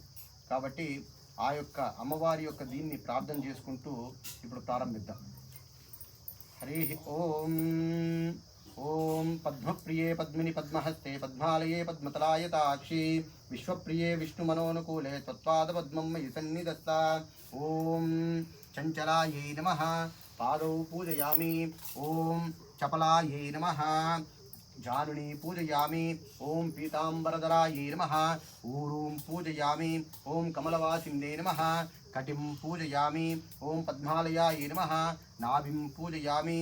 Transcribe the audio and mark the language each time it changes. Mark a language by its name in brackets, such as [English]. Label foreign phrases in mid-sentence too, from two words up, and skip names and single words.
[Telugu] కాబట్టి ఆ యొక్క అమ్మవారి యొక్క దీన్ని ప్రార్థన చేసుకుంటూ ఇప్పుడు ప్రారంభిద్దాం। [Sanskrit] హరి ఓం ఓం పద్మప్రియే పద్మిని పద్మహస్తే పద్మాలయే పద్మతలాయతాక్షి విశ్వప్రియే విష్ణుమనోనుకూలే త్వత్పాద పద్మం మయి సన్నిధస్త। ఓం చంచలాయై నమః पादौ पूजयामि। ओम चपलायै नमः। जानुनी पूजयामि। ओम पीताम्बरधरायै नमः। ऊरूं पूजयामि। ओम कमलवासिन्यै नमः। कटिं पूजयामि। ओम पद्मालयायै नमः। नाभिं पूजयामि।